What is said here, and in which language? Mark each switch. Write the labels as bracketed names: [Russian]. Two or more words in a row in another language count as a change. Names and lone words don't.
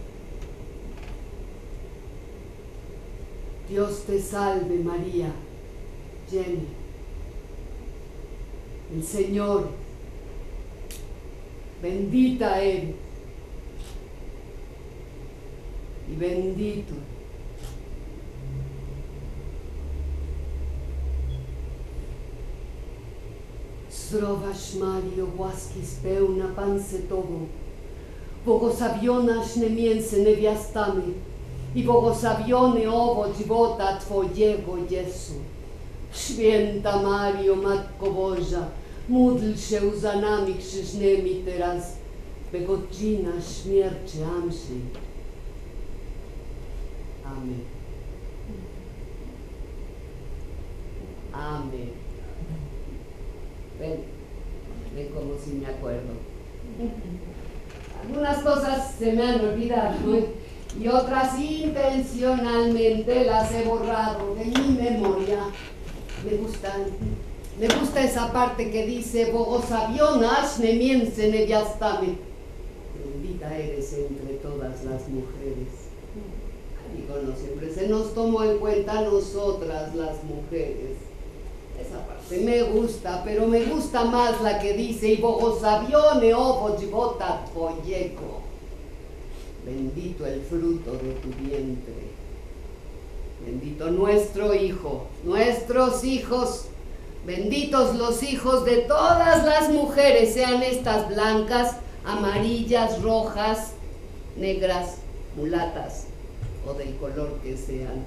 [Spanish] Dios te salve María, llena. El Señor, bendita eres y bendito [Polish] Zdrowaś Mario, łaski spełna Pan z Tobą, błogosławionaś między niewiastami i błogosławiony owoc żywota Twojego, Jezu. Święta Mario, Matko Boża, módl się za nami grzesznymi teraz, by godzina śmierci naszej. Amen. Amen. [Spanish] Ven como si me acuerdo. Algunas cosas se me han olvidado, ¿no? Y otras intencionalmente las he borrado de mi memoria. Me gusta esa parte que dice [Polish] błogosławionaś między niewiastami. [Spanish] Bendita eres entre todas las mujeres. Digo, no siempre se nos tomó en cuenta nosotras las mujeres. Esa parte me gusta, pero me gusta más la que dice y [Polish] błogosławiony owoc żywota Twojego. [Spanish] Bendito el fruto de tu vientre. Bendito nuestro hijo, nuestros hijos, Benditos los hijos de todas las mujeres, sean estas blancas, amarillas, rojas, negras, mulatas o del color que sean.